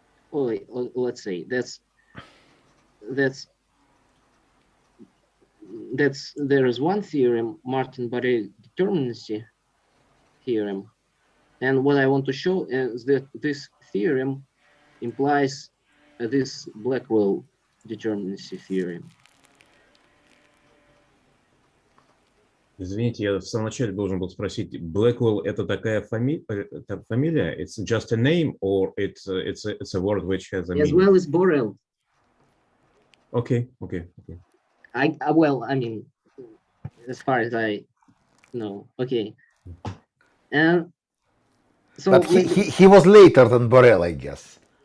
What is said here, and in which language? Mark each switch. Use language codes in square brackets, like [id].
[en] Or let's say there is one theorem, Martin-Borel determinacy theorem, and what I want to show is that this theorem implies this Blackwell determinacy theorem. [ru] Извините, я в самом начале должен был спросить, Blackwell это такая фамилия? [en] It's just a name, or it's a word which has a meaning? As well as Borel. Okay. Well, I mean, as far as I know, okay. And so, but he was later than Borel, I guess.